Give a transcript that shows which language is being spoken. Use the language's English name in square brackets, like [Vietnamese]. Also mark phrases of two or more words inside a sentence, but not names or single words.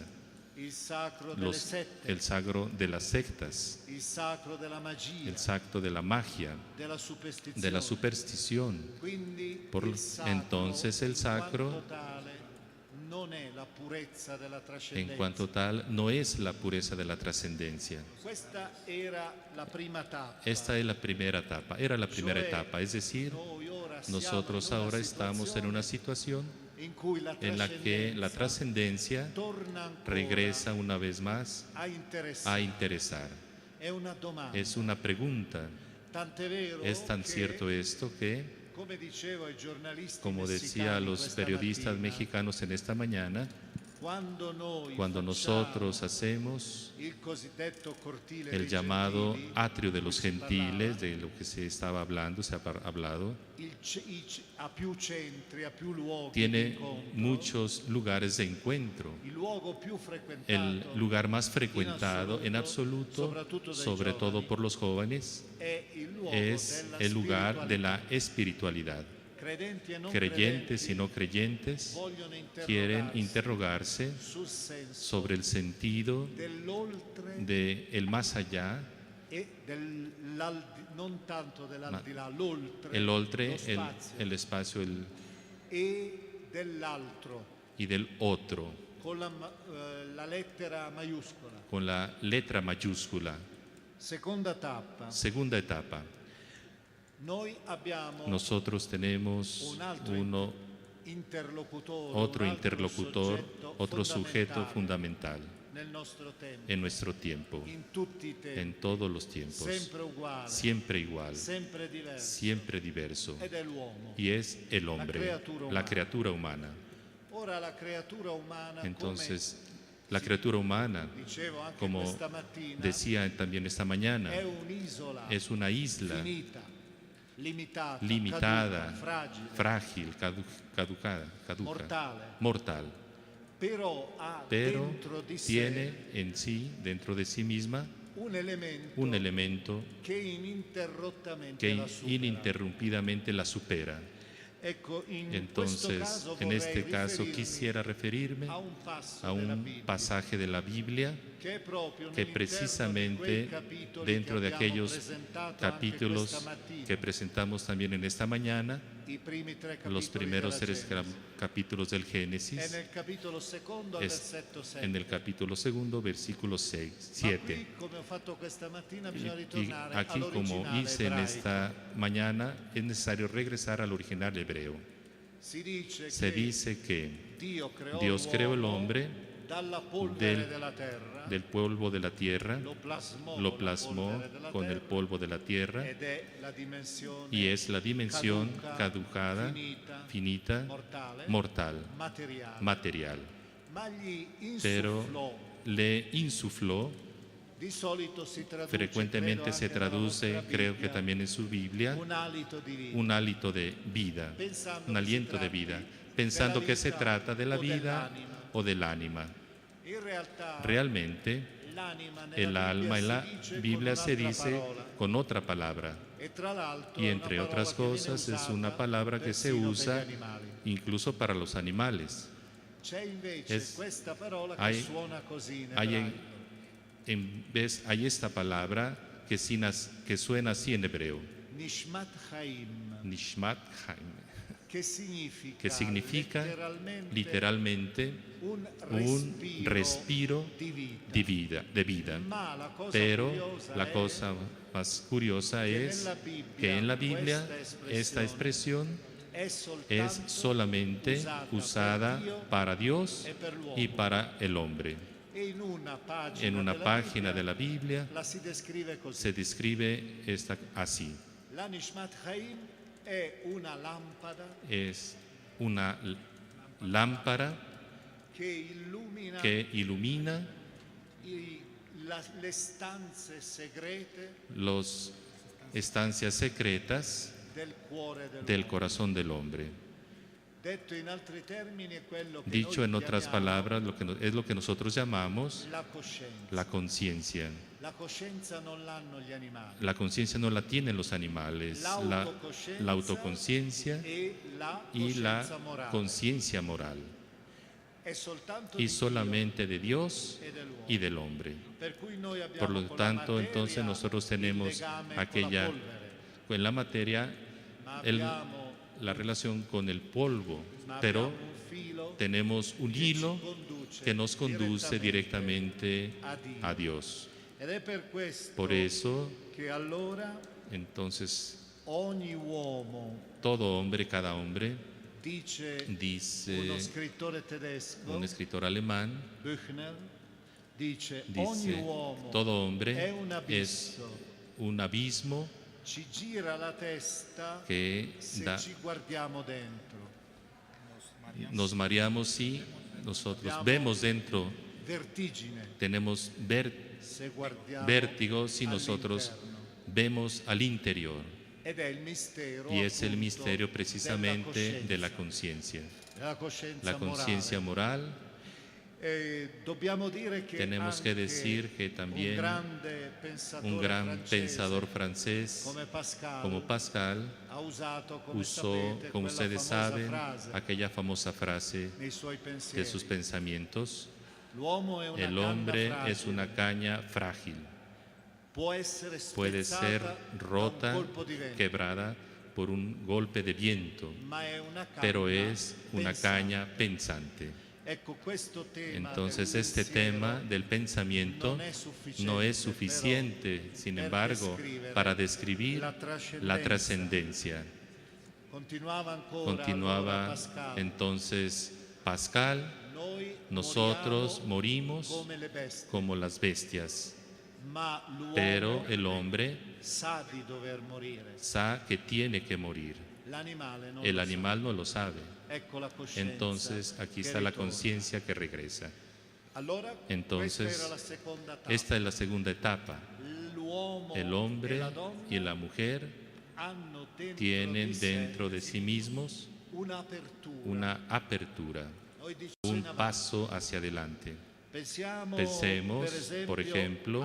[Italian] il sacro delle sette, [Spanish] el sagro de las sectas, [Italian] il sacro della magia, [Spanish] el sacro de la magia, [Italian] della superstizione. [Spanish] de la superstición. [Italian] Quindi [Spanish] Por [Italian] il sacro, [Spanish] entonces el [Italian] in sacro, quanto tale, non è la purezza della [Spanish] en [Italian] trascendenza. [Spanish] cuanto tal, no es la pureza de la trascendencia. [Italian] Questa era la prima tappa. [Spanish] Esta es la primera etapa, era la primera [Italian] Cioè, [Spanish] etapa, es decir, [Italian] noi ora siamo [Spanish] nosotros [Italian] in una [Spanish] ahora estamos en una [Italian] situazione [Spanish] situación [Italian] in cui la [Spanish] en la que la trascendencia [Italian] torna ancora [Spanish] regresa una vez más [Italian] a interessare. [Spanish] a interesar. [Italian] È una domanda. [Spanish] Es una pregunta. [Italian] Tant'è vero [Spanish] Es tan [Italian] che, [Spanish] cierto esto que, [Italian] come dicevo ai giornalisti [Spanish] como decía a [Italian] messicani [Spanish] los [Italian] questa [Spanish] periodistas [Italian] mattina, [Spanish] mexicanos en esta mañana, [Italian] quando noi [Spanish] cuando [Italian] facciamo [Spanish] nosotros hacemos [Italian] il cosiddetto cortile [Spanish] el [Italian] dei [Spanish] llamado [Italian] gentili, [Spanish] atrio de los [Italian] di cui si [Spanish] gentiles, [Italian] parlava, [Spanish] de lo que se estaba hablando, se ha hablado, [Italian] ha più centri, ha più luoghi di [Spanish] tiene [Italian] incontro. [Spanish] muchos lugares de encuentro. [Italian] Il luogo più frequentato [Spanish] El lugar más frecuentado en absoluto, [Italian] soprattutto dai [Spanish] sobre todo [Italian] giovani, [Spanish] por los jóvenes, [Italian] è il luogo [Spanish] es [Italian] della [Spanish] el lugar de la [Italian] spiritualità. [Spanish] espiritualidad. [Italian] Credenti e non [Spanish] Creyentes y no [Italian] credenti [Spanish] creyentes [Italian] vogliono [Spanish] quieren interrogarse [Italian] sul senso [Spanish] sobre el sentido [Italian] dell'oltre [Spanish] de el más allá, [Italian] e non tanto dell'aldilà, l'oltre, [Spanish] el oltre, [Italian] lo spazio, [Spanish] el espacio [Italian] e dell'altro, [Spanish] y del otro, [Italian] con la lettera maiuscola. [Spanish] con la letra mayúscula. [Italian] Seconda tappa, [Spanish] Segunda etapa. [Italian] noi abbiamo [Spanish] Nosotros tenemos [Italian] un altro interlocutore, [Spanish] otro [Italian] un altro [Spanish] interlocutor, [Italian] soggetto [Spanish] otro sujeto [Italian] fondamentale [Spanish] fundamental [Italian] nel nostro tempo, [Spanish] en nuestro tiempo, [Italian] in tutti i tempi, [Spanish] en todos los tiempos, [Italian] sempre uguale, [Spanish] siempre igual, [Italian] sempre diverso, [Spanish] siempre diverso, [Italian] ed è l'uomo. [Spanish] y es el hombre, [Italian] La [Spanish] la criatura humana. [Italian] Ora la creatura umana, [Spanish] Entonces, la criatura humana, [Italian] come dicevo anche [Spanish] como [Italian] questa mattina, [Spanish] decía también esta mañana, [Italian] è un'isola [Spanish] es una isla [Italian] finita, limitata, [Spanish] limitada, [Italian] caduca, fragile, [Spanish] frágil, caduca, mortal, [Italian] però ha [Spanish] pero [Italian] dentro di sé [Spanish] tiene en sí, dentro de sí misma, [Italian] un elemento che ininterrottamente [Spanish] que [Italian] la supera. [Spanish] ininterrumpidamente la supera. [Italian] Ecco, in [Spanish] Entonces, [Italian] questo caso [Spanish] en este [Italian] vorrei [Spanish] caso [Italian] riferirmi [Spanish] quisiera referirme [Italian] a un passo [Spanish] a [Italian] della [Spanish] un [Italian] Bibbia, [Spanish] pasaje de la Biblia [Italian] che è proprio [Spanish] que [Italian] nell'interno [Spanish] precisamente [Italian] di quei capitoli [Spanish] dentro [Italian] che [Spanish] de [Italian] abbiamo [Spanish] aquellos [Italian] presentato anche [Spanish] capítulos [Italian] questa mattina, [Spanish] que presentamos también en esta mañana, [Italian] i primi tre capitoli [Spanish] los primeros [Italian] della [Spanish] 3 [Italian] Genesi. [Spanish] capítulos del [Italian] È [Spanish] Génesis, [Italian] nel capitolo secondo al [Spanish] es [Italian] versetto 7. [Spanish] en el capítulo 2, versículo 6, [Italian] Ma [Spanish] 7. [Italian] qui, come ho fatto questa mattina, bisogna [Spanish] Y [Italian] ritornare [Spanish] aquí, como [Italian] all'originale [Spanish] hice en [Italian] ebraico. [Spanish] esta mañana, es necesario regresar al original hebreo. [Italian] Si dice [Spanish] Se [Italian] che [Spanish] dice que [Italian] Dio creò [Spanish] Dios creó el [Italian] l'uomo [Spanish] hombre [Italian] dalla polvere [Spanish] del- [Italian] della terra, [Spanish] del polvo de la tierra, [Italian] lo plasmò, [Spanish] lo [Italian] con la [Spanish] plasmó [Italian] polvere della [Spanish] con el [Italian] terra, [Spanish] polvo de la tierra [Italian] ed è la dimensione [Spanish] y es la dimensión caducada, [Italian] finita, mortale, [Spanish] mortal, [Italian] materiale. [Spanish] material. [Italian] Ma gli [Spanish] Pero [Italian] insuflò, [Spanish] le insufló, [Italian] di solito si traduce, [Spanish] frecuentemente [Italian] credo [Spanish] se [Italian] anche nella [Spanish] traduce, [Italian] vostra [Spanish] creo que [Italian] Bibbia, [Spanish] también en su Biblia, [Italian] un hálito di vita, [Spanish] un hálito de vida, [Italian] pensando [Spanish] un [Italian] che si [Spanish] aliento de [Italian] tratti [Spanish] vida, [Italian] della [Spanish] pensando que se [Italian] vita [Spanish] trata de la [Italian] o [Spanish] vida [Italian] dell'anima. [Spanish] o del ánima. [Italian] In realtà [Spanish] Realmente, [Italian] l'anima nella [Spanish] el alma en la [Italian] si dice [Spanish] Biblia [Italian] con [Spanish] se [Italian] un'altra [Spanish] dice [Italian] parola. [Spanish] con otra palabra. [Italian] E tra l'altro [Spanish] Y [Italian] è [Spanish] entre [Italian] una [Spanish] otras [Italian] parola che viene [Spanish] cosas es una [Italian] usata [Spanish] palabra que se [Italian] persino [Spanish] usa [Italian] per gli animali. [Spanish] incluso para los animales. [Italian] C'è invece [Spanish] Es- [Italian] questa parola che [Spanish] hay- [Italian] suona così in [Spanish] Hay, [Italian] ebraico. [Spanish] hay esta palabra que suena así en hebreo, [Hebrew] Nishmat Chaim, Nishmat Chaim, [Italian] che [Spanish] que significa literalmente [Italian] un [Spanish] un respiro de vida. [Italian] Ma la cosa [Spanish] Pero [Italian] curiosa [Spanish] la [Italian] è [Spanish] cosa más curiosa es que en la Biblia esta expresión es solamente usada para Dios y para el hombre. En una página de la Biblia [Italian] la si descrive così. [Spanish] se describe así. [Italian] La [Hebrew] Nishmat Chaim [Italian] è una lampada [Spanish] Es una lámpara [Italian] che illumina [Spanish] que ilumina [Italian] le stanze segrete [Spanish] las estancias secretas [Italian] del cuore [Spanish] del corazón del hombre. [Italian] Detto in altri termini è quello che [Spanish] Dicho [Italian] noi [Spanish] en otras [Italian] chiamiamo [Spanish] palabras, es lo que nosotros llamamos [Italian] la coscienza. [Spanish] la conciencia. [Italian] La coscienza non l'hanno gli animali. [Spanish] La conciencia no la tienen los animales, la autoconciencia [Italian] e la [Spanish] y la [Italian] coscienza morale. [Spanish] conciencia moral, [Italian] È soltanto [Spanish] y [Italian] di [Spanish] solamente de Dios [Italian] Dio e dell'uomo. [Spanish] y del hombre. [Italian] Per cui noi abbiamo [Spanish] Por lo [Italian] con la [Spanish] tanto, [Italian] materia [Spanish] entonces nosotros [Italian] il [Spanish] tenemos [Italian] legame con [Spanish] aquella, [Italian] la polvere, [Spanish] en la materia, [Italian] ma [Spanish] el- [Italian] abbiamo, [Spanish] la relación con el polvo, [Italian] ma [Spanish] pero [Italian] abbiamo un filo [Spanish] tenemos un [Italian] che ci [Spanish] hilo [Italian] conduce [Spanish] que nos conduce directamente [Italian] a Dio. [Spanish] a Dios. [Italian] Ed è per questo [Spanish] Por eso, [Italian] che allora [Spanish] entonces, [Italian] ogni uomo [Spanish] todo hombre, cada hombre, [Italian] Dice [Spanish] Dice [Italian] uno scrittore tedesco, [Spanish] un escritor alemán, [Italian] Büchner, dice ogni [Spanish] dice, [Italian] uomo [Spanish] todo hombre [Italian] è un [Spanish] es [Italian] abisso, [Spanish] un abismo [Italian] ci gira la testa [Spanish] que [Italian] se da, ci guardiamo dentro. [Spanish] nos mareamos si nosotros vemos dentro, [Italian] Vertigine [Spanish] tenemos [Italian] se guardiamo [Spanish] vértigo si nosotros [Italian] all'interno. [Spanish] vemos al interior. [Italian] Ed è il mistero, [Spanish] Y es el [Italian] appunto, [Spanish] misterio precisamente de la [Italian] coscienza, [Spanish] conciencia. [Italian] la [Spanish] La conciencia moral, [Italian] dobbiamo dire che [Spanish] tenemos que [Italian] anche [Spanish] decir que también un gran pensador francés como Pascal [Italian] ha usato, come [Spanish] usó, [Italian] sapete, [Spanish] como [Italian] quella [Spanish] ustedes [Italian] famosa [Spanish] saben, [Italian] frase [Spanish] aquella famosa frase [Italian] nei suoi [Spanish] de [Italian] pensieri. [Spanish] sus pensamientos: [Italian] L'uomo è una [Spanish] el [Italian] canna [Spanish] hombre [Italian] fragile, [Spanish] es una caña frágil, [Italian] può essere [Spanish] puede ser [Italian] spezzata da un [Spanish] rota, [Italian] colpo di vento, [Spanish] quebrada por un golpe de viento, [Italian] ma è una canna [Spanish] pero es una [Italian] pensante. [Spanish] caña pensante. [Italian] Ecco, questo tema [Spanish] Entonces [Italian] del [Spanish] este [Italian] pensiero [Spanish] tema del pensamiento no es suficiente, sin embargo, para describir la trascendencia. [Italian] Continuava ancora allora [Spanish] Continuaba [Italian] Pascal. [Spanish] entonces Pascal: [Italian] Noi [Spanish] nosotros [Italian] moriamo [Spanish] morimos [Italian] come le bestie, [Spanish] como las bestias, [Italian] ma l'uomo [Spanish] pero el hombre [Italian] sa di dover morire. [Spanish] sabe que tiene que morir. [Italian] L'animale non [Spanish] El [Italian] lo [Spanish] animal no lo sabe. [Italian] sa. Ecco la coscienza. [Spanish] Entonces aquí [Italian] che [Spanish] está la [Italian] ritorna. [Spanish] conciencia que regresa. [Italian] Allora, [Spanish] Entonces, [Italian] questa era la seconda tappa. [Spanish] Esta es la segunda etapa. [Italian] L'uomo [Spanish] El [Italian] e [Spanish] hombre [Italian] la donna [Spanish] y la mujer [Italian] hanno dentro [Spanish] tienen [Italian] di sé [Spanish] dentro de sí mismos [Italian] un'apertura. [Spanish] una apertura, [Italian] Noi diciamo [Spanish] un [Italian] in avanti. [Spanish] paso hacia adelante. Pensemos, Pensemos, por ejemplo,